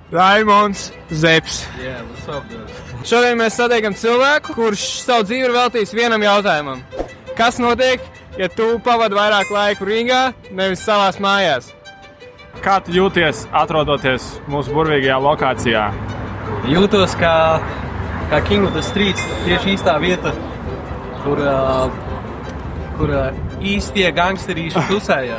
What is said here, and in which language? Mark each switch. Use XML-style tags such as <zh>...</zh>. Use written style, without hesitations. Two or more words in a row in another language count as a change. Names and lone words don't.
<lv>Raimonds Zepes.</lv> <en>Yeah, what's up, dude?</en> <lv>Šodien mēs satiekam cilvēku, kurš savu dzīvi ir veltījis vienam jautājumam. Kas notiek, ja tu pavadi vairāk laiku Rīgā, nevis savās mājās? Kā tu jūties, atrodoties mūsu burvīgajā lokācijā? Jūtos kā</lv> <en>King of the Streets,</en> <lv>tieši īstā vieta, kur īstie gangsterīši tusējās.</lv>